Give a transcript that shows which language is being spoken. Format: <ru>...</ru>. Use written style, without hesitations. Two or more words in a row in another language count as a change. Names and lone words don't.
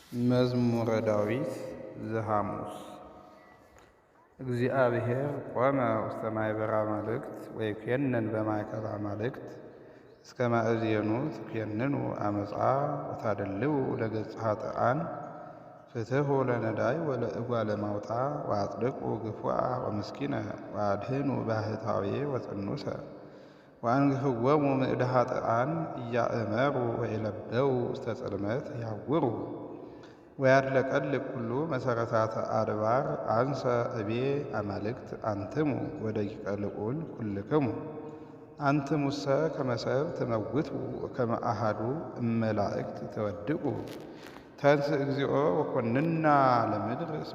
<gez>መዝሙረ ዳዊት ዘሐሙስ። እግዚአብሔር ቆመ ውስተ ማኅበረ አማልክት ወይኮንን በማእከለ አማልክት እስከ ማእዜኑ ትኮንኑ አመፃ ወታደልው ለገጸ ኃጥኣን ፍትሑ ለነዳይ ወለእጓለ ማውጣ ወአጽድቁ ግፉአ ወምስኪነ ወአድኅኑ ባሕታዊ ወጽኑሰ ወአንግፍዎሙ ምእደ ኃጥኣን ኢያእመሩ ወይለብደው ውስተ ጽልመት ያውሩ ወያድለቀልቅ ኩሉ መሰረታተ አድባር አንሰ እቤ አማልክት አንትሙ ወደቂቀ ልዑል ኩልክሙ አንትሙሰ ከመ ሰብእ ትመውቱ ወከመ አሐዱ እመላእክት ተወድቁ ተንሥእ እግዚኦ ወኮንና ለምድር እስመ</gez>